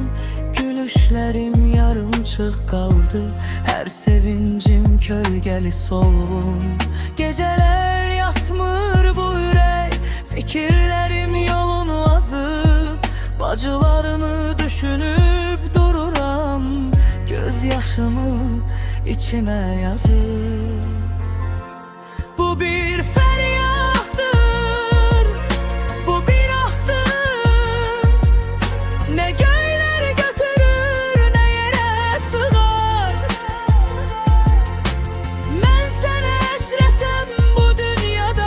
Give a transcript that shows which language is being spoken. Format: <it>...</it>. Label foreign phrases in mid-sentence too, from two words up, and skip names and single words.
<az>Gülüşlərim yarımçıq qaldı, hər sevincim kölgəli solğun. Gecələr yatmır bu ürək, fikirlərim yolunu azıb. Bacılarını düşünüb dururam, göz yaşımı içimə yazıb.</az> <tr>Bu bir feryattır, bu bir ahdır. Ne göyler götürür, ne yere sığar. Ben sana hasretim bu dünyada.</tr>